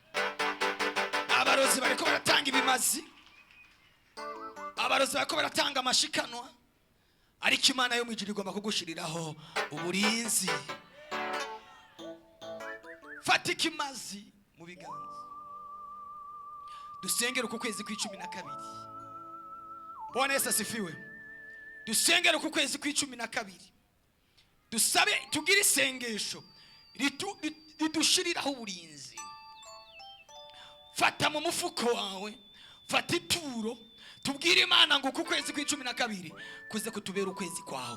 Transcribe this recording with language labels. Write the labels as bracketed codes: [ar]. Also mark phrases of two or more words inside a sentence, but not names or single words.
[rn] Abarozi bariko baratanga ibimazi. Abarozi bariko baratanga amashikanwa. Ariko Imana yo mwijuru igomba kugushiriraho uburinzi. Fata ikimazi mu biganza. Dusengere ku kwezi kwa12. [sw] Bwana Yesu asifiwe. [rn] Dusengere ku kwezi kwa12. Dusabe tugire isengesho ridushiriraho uburinzi. Fata mu mufuko wawe, fata ituro, tubwire Imana ngo ku kwezi kwa12 kuze kutubera ukwezi kwawe.